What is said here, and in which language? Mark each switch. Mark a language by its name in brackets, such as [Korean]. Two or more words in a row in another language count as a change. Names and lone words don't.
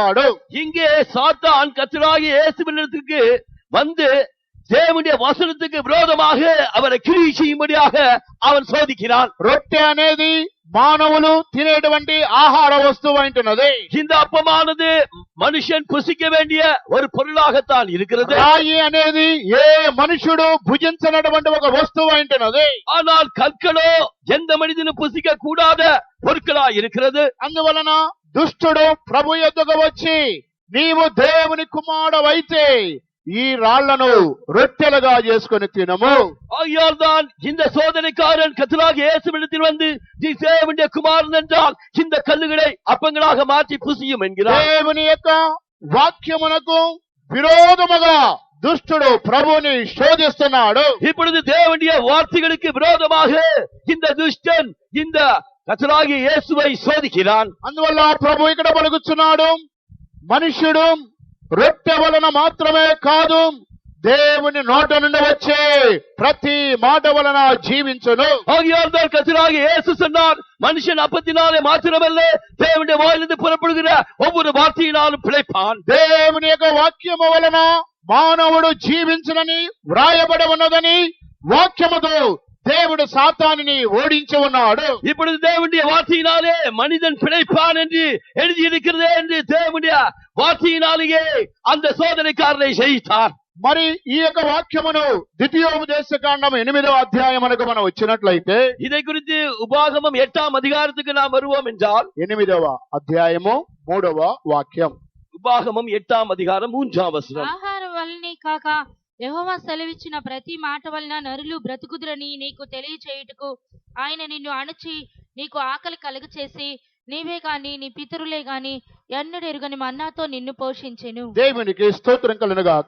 [Tamil] இங்கே சாத்தான் கர்த்தராகிய இயேசுவினிடத்திற்கு வந்து தேவனுடைய வசனத்துக்கு விரோதமாக அவரை கிரியை செய்யும்படியாக அவன் சோதிக்கிறான். [Telugu] రొట్టె అనేది మానవులు తినేటువంటి ఆహార వస్తువు అంటున్నది. [Tamil] இந்த அப்பமானது மனுஷன் புசிக்க வேண்டிய ஒரு பொருளாகத்தான் இருக்கிறது. [Telugu] రాయి అనేది ఏ మనుషుడు భుజించనటువంటి ఒక వస్తువు అంటున్నది. [Tamil] ஆனால் కల్కలో எந்த மனிதனும் புசிக்க கூடாத பொருட்களா இருக்கிறது. [Telugu] అందువలన దుష్టుడు ప్రభు యొద్దకు వచ్చి నీవు దేవుని కుమారుడవైతే ఈ రాళ్లను రొట్టెలుగా చేసుకొని తినము. [Tamil] ஆகையால் தான் இந்த சோதனைக்காரன் கர்த்தராகிய இயேசுவிடத்தில் வந்து நீ தேவனுடைய குமாரன் என்றால் இந்த கல்லுகளை அப்பங்களாக மாற்றி புசியும் என்கிறார். [Telugu] దేవుని యొక్క వాక్యమునకు విరోధముగా దుష్టుడు ప్రభుని శోధిస్తున్నాడు. [Tamil] இப்பொழுது தேவனுடைய வார்த்தைகளுக்கு விரோதமாக இந்த துஷ்டன் இந்த கர்த்தராகிய இயேசுவை சோதிக்கிறான். [Telugu] అందువల్ల ప్రభు ఇక్కడ పలుకుతున్నాడు, మనుష్యుడు రొట్టె వలన మాత్రమే కాదు దేవుని నోట నుండి వచ్చే ప్రతి మాట వలన జీవించును. [Tamil] ஆகையால் தான் கர்த்தராகிய இயேசு சொன்னார், மனுஷன் அப்பத்தினாலே மாத்திரமல்ல தேவனுடைய வாயிலிருந்து புறப்படுகிற ஒவ்வொரு வார்த்தையினாலும் பிழைப்பான். [Telugu] దేవుని యొక్క వాక్యము వలన మానవుడు జీవించునని వ్రాయబడి ఉన్నదని వాక్యముతో దేవుడు సాతానుని ఓడించి ఉన్నాడు. [Tamil] இப்பொழுது தேவனுடைய வார்த்தையினாலே மனிதன் பிழைப்பான் என்று எழுதியிருக்கிறது என்று தேவனுடைய வார்த்தையினாலேயே அந்த சோதனைக்காரனை ஜெயித்தார். [Telugu] మరి ఈ యొక్క వాక్యమును ద్వితీయోపదేశ కాండం 8వ అధ్యాయమునకు మనం వచ్చినట్లయితే [Tamil] இதை குறித்து உபாகமம் 8ஆம் அதிகாரத்துக்கு நாம் வருவோம் என்றால் [Telugu] 8వ అధ్యాయము 3వ వాక్యం. [Tamil] உபாகமம் 8ஆம் அதிகாரம் 3ஆம் வசனம். [Telugu] ఆహారం వల్లనే కాక యెహోవా సెలవిచ్చిన ప్రతి మాట వలన నరులు బ్రతుకుదురని నీకు తెలియచేయుటకు ఆయన నిన్ను అణచి నీకు ఆకలి కలుగచేసి నీవే గాని నీ పితరులే గాని ఎన్నడూ ఎరుగని మన్నాతో నిన్ను పోషించెను. దేవునికి స్తోత్రం కలుగునుగాక.